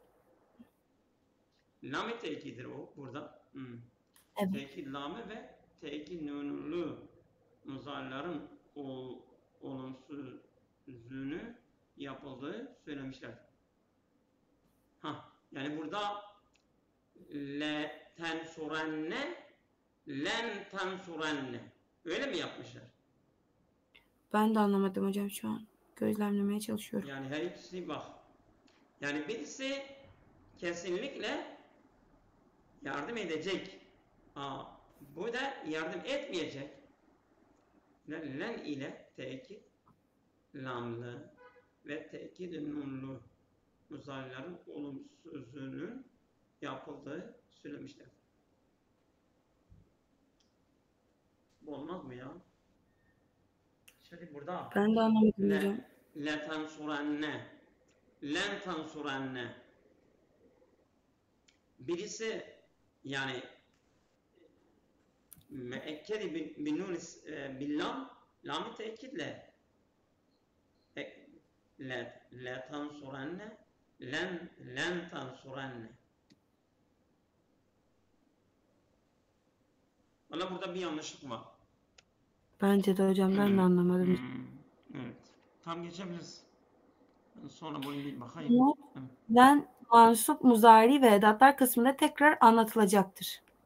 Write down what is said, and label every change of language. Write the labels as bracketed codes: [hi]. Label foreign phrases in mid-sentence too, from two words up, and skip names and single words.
[tr] Lam-ı tekidir o burada. Evet. Tekit lamı ve tekit nunlu muzarilerin olumsuzlüğünü yapıldığı söylemişler. Yani burada [ar] لتنصرن لن تنصرن [tr] öyle mi yapmışlar? Ben de anlamadım hocam şu an. Gözlemlemeye çalışıyorum. Yani her ikisi bak. Yani birisi kesinlikle yardım edecek. Bu da yardım etmeyecek. Len ile tekit lamlı ve tekit nunlu muzarilerin olumsuzluğunun yapıldığı söylemişler. Bu olmaz mı ya? Şimdi burada Ben de anlamadım hocam. [ar] لتنصرن لن تنصرن [tr] birisi yani [ar] مؤكد بالنون باللام [tr] lam-ı tekidle [ar] لتنصرن لن تنصرن. [tr] Valla burada bir yanlışlık var. Bence de hocam ben de anlamadım. Evet. Tam geçebiliriz. Sonra bunu bir bakayım. Len mansup muzari ve edatlar kısmında tekrar anlatılacaktır.